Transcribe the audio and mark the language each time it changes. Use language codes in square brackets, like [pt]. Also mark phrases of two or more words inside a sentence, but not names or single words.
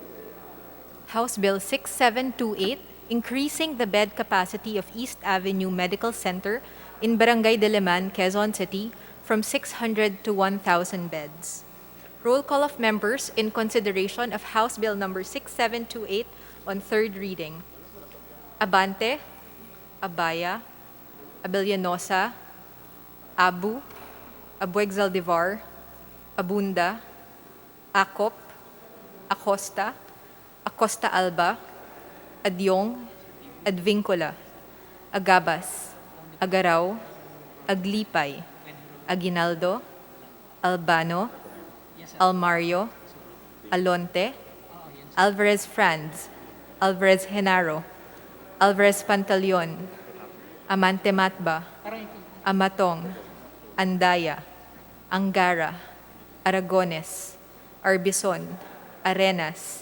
[en] House Bill 6728, increasing the bed capacity of East Avenue Medical Center in Barangay Diliman, Quezon City from 600 to 1,000 beds. Roll call of members in consideration of House Bill number 6728 on third reading. Abante, Abaya, Abellanosa, Abu, Abueg Zaldivar, Abunda, Acop, Acosta, Acosta Alba, Adyong, Advincula, Agabas, Agaraw, Aglipay, Aguinaldo, Albano, Almario, Alonte, Alvarez Franz, Alvarez Genaro, Alvarez Pantaleon, Amante Matba, Amatong, Andaya, Angara, Aragones, Arbison, Arenas,